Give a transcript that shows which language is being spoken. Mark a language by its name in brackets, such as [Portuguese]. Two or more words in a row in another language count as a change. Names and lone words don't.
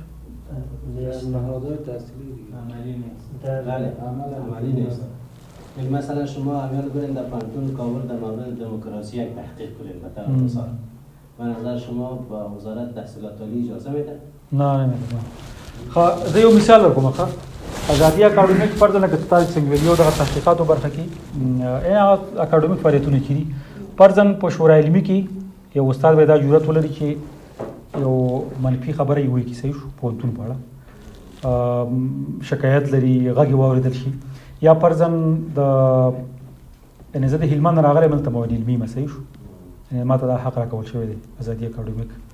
[Persian] نهادهای تحصیلی عملی نیست. بله عملی نیست. مثلا شما اگر برین در پانتون کابل در مورد دموکراسی یک تحقیق کنید مثلا مثال به نظر شما با وزارت تحصیلات عالی اجازه میده؟ نه نمیده. [Pashto] خب زه یو مثال درکوم ښه ازادي اکاډمیک فرضاً لکه تاسو څنګه ویلو دغه تحقیقاتو برخه کې هغه اکاډمیک فعالیتونه چې دي فرضاً په شورای علمي کې یو استاد باید دا جرأت ولري چې یو منفي خبره یې وکړي صحیح شو پوهنتون په اړه شکایت لري غږ یې واورېدل شي یا فرضاً د یعنې زه د هلمند راغلی ملته مواد علمي یم صحیح شو یعنې ما ته دا حق راکول شوی دی ازادي اکاډمیک